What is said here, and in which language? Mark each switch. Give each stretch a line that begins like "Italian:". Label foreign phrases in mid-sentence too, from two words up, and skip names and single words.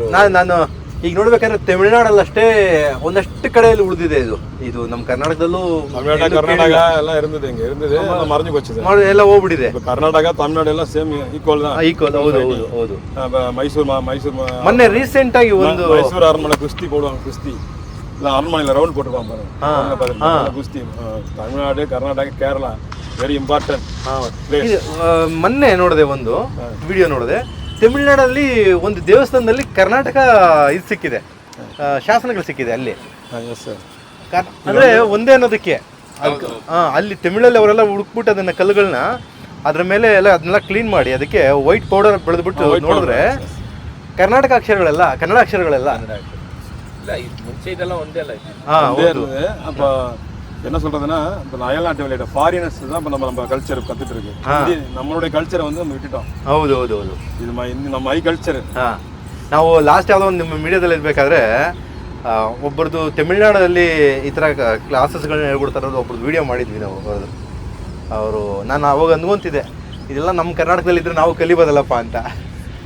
Kannada: ನಾನು ಈಗ ನೋಡ್ಬೇಕಾದ್ರೆ ತಮಿಳ್ನಾಡಲ್ಲಷ್ಟೇ ಒಂದಷ್ಟು ಕಡೆಯಲ್ಲಿ ಉಳಿದಿದೆ ಇದು ನಮ್ಮ ಕರ್ನಾಟಕದಲ್ಲೂ ತಮಿಳ್ನಾಡು ಕರ್ನಾಟಕ ಎಲ್ಲ ಇರುತ್ತದೆ, ಹಿಂಗೆ ಇರುತ್ತದೆ,
Tamil: மறைஞ்சு போச்சு.
Kannada: ಎಲ್ಲ ಹೋಗ್ಬಿಟ್ಟಿದೆ. ಕರ್ನಾಟಕ ತಮಿಳ್ನಾಡು ಎಲ್ಲ
English: same equal.
Kannada: ಈಕ್ವಲ್. ಹೌದು ಹೌದು ಹೌದು. ಮೈಸೂರು ಮೊನ್ನೆ ರೀಸೆಂಟ್ ಆಗಿ ಒಂದು ಮೈಸೂರು ಅರಮನೆ ಕುಸ್ತಿ போடுவாங்க.
Tamil: குஸ்தி இல்லை அரண்மனையில் ரவுண்ட் போட்டுருப்பாங்க பாருங்க.
Kannada: குஸ்தி ತಮಿಳ್ನಾಡು ಕರ್ನಾಟಕ ಕೇರಳ
English: very important.
Kannada: ಮೊನ್ನೆ ನೋಡಿದೆ ಒಂದು ವಿಡಿಯೋ ನೋಡಿದೆ, ತಮಿಳ್ನಾಡಲ್ಲಿ ಒಂದು ದೇವಸ್ಥಾನದಲ್ಲಿ ಕರ್ನಾಟಕ ಇದು ಸಿಕ್ಕಿದೆ, ಶಾಸನಗಳು ಸಿಕ್ಕಿದೆ ಅಲ್ಲಿ. ಅಂದ್ರೆ ಒಂದೇ ಅನ್ನೋದಕ್ಕೆ ಅಲ್ಲಿ ತಮಿಳಲ್ಲಿ ಅವರೆಲ್ಲ ಹುಡುಕ್ಬಿಟ್ಟು ಅದನ್ನ ಕಲ್ಲುಗಳನ್ನ ಅದ್ರ ಮೇಲೆ ಎಲ್ಲ ಅದನ್ನೆಲ್ಲ ಕ್ಲೀನ್ ಮಾಡಿ ಅದಕ್ಕೆ
English: white powder
Kannada: ಬೆಳೆದ್ಬಿಟ್ಟು ನೋಡಿದ್ರೆ ಕರ್ನಾಟಕ ಅಕ್ಷರಗಳೆಲ್ಲ ಕನ್ನಡ ಅಕ್ಷರಗಳೆಲ್ಲ. இல்ல ಮುಂಚೆ ಇದೆಲ್ಲ ಒಂದೇ ಅಲ್ಲ.
Tamil: அப்போ என்ன சொல்றதுன்னா இப்போ அயல்நாட்டு விளையாட்டு ஃபாரினர்ஸ் தான் இப்போ நம்ம கல்ச்சர் கற்றுட்டு இருக்கு. நம்மளுடைய கல்ச்சரை வந்து நம்ம விட்டுட்டோம்.
Kannada: ಹೌದು ಹೌದು ಹೌದು. ಇದು ನಮ್ಮ ಐ ಕಲ್ಚರ್. ನಾವು ಲಾಸ್ಟ್ ಯಾವುದೋ ಒಂದು ನಿಮ್ಮ ಮೀಡಿಯಾದಲ್ಲಿ ಇರಬೇಕಾದ್ರೆ ಒಬ್ಬರದು ತಮಿಳ್ನಾಡಲ್ಲಿ ಈ ಥರ ಕ್ಲಾಸಸ್ಗಳನ್ನ ಹೇಳ್ಕೊಡ್ತಾರೋದು ಒಬ್ರದ್ದು ವಿಡಿಯೋ ಮಾಡಿದ್ವಿ ನಾವು. ಅವರು ನಾನು ಅವಾಗ ಅಂದ್ಕೊಂತಿದ್ದೆ ಇದೆಲ್ಲ ನಮ್ಮ ಕರ್ನಾಟಕದಲ್ಲಿ ಇದ್ರೆ ನಾವು ಕಲಿಬೋದಲ್ಲಪ್ಪ ಅಂತ.